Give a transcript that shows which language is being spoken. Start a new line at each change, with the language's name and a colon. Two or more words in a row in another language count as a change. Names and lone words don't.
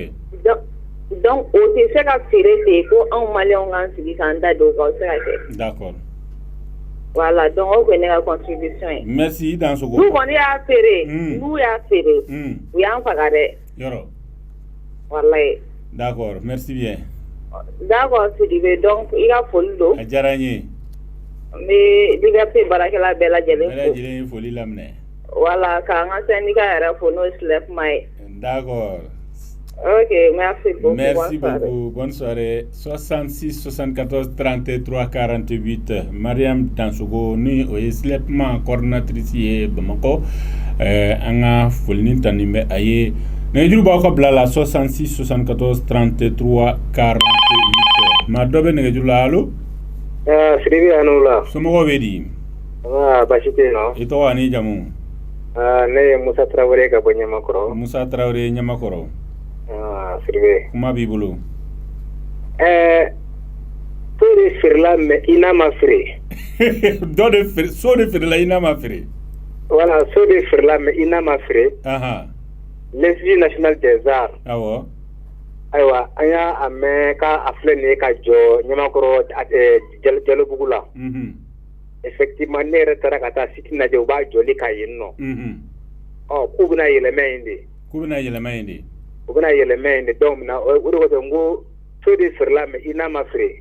Bambara: donc o tɛ se ka feere ten ko anw maliyɛnw k'an sigi k'an da don o kan o tɛ se ka kɛ
French: d'accord.
Bambara: Voilà, donc o kɔni ne ka contribution ye.
French: Merci Dansogo.
Bambara: N'u kɔni y'a feere, n'u y'a feere, u y'an faga dɛ. Yɔrɔ. Walayi.
French: D'accord, merci bien.
Bambara: D'accord Sidibe, donc i ka foli don. A diyara n ye. N bɛ Liberté baarakɛla bɛɛ lajɛlen fo. Bɛɛ lajɛlen ye foli laminɛ. Voilà, k'an ka syndicat yɛrɛ fo n'o ye SLEFMA ye.
French: D'accord. Ok, merci beaucoup. Merci beaucoup. Bonne soirée. 66 74 33 48.
Bambara: Mariam Dansogo, ni o ye SLEFMA coordinatrice ye Bamako. An ka foli ni tani bɛ a ye. Nɛgɛjuru b'aw ka bila la 66 74 33 48. Ma dɔ bɛ nɛgɛjuru la, allo? Siribi anu la. Somɔgɔw bɛ di? Basi tɛ yen nɔ. I tɔgɔ ani jamu? Ne ye Musa Tarawele ka bɔ Ɲamakɔrɔ. Musa Tarawele Ɲamakɔrɔ. Siribe. Kuma b'i bolo? So de feerela mais i n'a ma feere. So de feerela i n'a ma feere. Voilà, so de feerela mais i n'a ma feere.
French: L'Institut national des arts.
Bambara: Awɔ. Ayiwa, an y'a mɛn k'a filɛ nin ye ka jɔ Ɲamakɔrɔ Jalobugu la. Effectivement, ne yɛrɛ taara ka taa site lajɛ u b'a jɔli ka yen nɔ. K'u bɛna yɛlɛmɛ yen de. K'u bɛna yɛlɛmɛ yen de. U bɛna yɛlɛmɛ yen de donc na o de kosɔn n ko so de feerela mais i n'a ma feere.